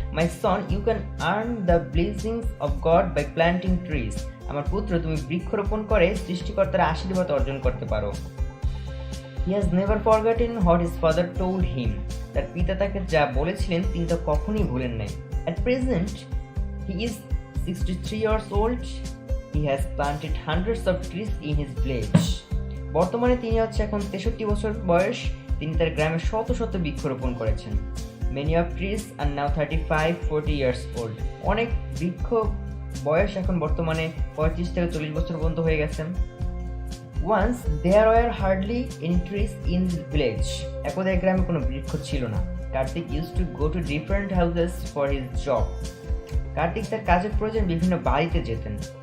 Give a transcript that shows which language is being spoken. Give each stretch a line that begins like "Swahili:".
English: My son, you can earn the blessings of God by planting trees.
Bangla: আমার পুত্র, তুমি বৃক্ষরোপণ করে সৃষ্টিকর্তার আশীর্বাদ অর্জন করতে পারো।
English: He has never forgotten what his father told him.
Bangla: তার পিতা তাকে যা বলেছিলেন তিনি তা কখনোই ভুলেন নাই।
English: At present, he is 63 years old. He has planted hundreds of trees in his village.
Bangla: বর্তমানে তিনি এখন 63 বছর বয়স। তিনি তার গ্রামে শত শত বৃক্ষরোপণ করেছেন।
English: Many of trees are now 35-40 years old.
Bangla: অনেক বৃক্ষ বয়স এখন বর্তমানে 35 থেকে 40 বছর পর্যন্ত হয়ে গেছে।
English: Once there were hardly any trees in the village.
Bangla: একদা এই গ্রামে কোনো বৃক্ষ ছিল না।
English: Kartik used to go to different houses for his job.
Bangla: Kartik তার কাজের প্রয়োজন বিভিন্ন বাড়িতে যেতেন।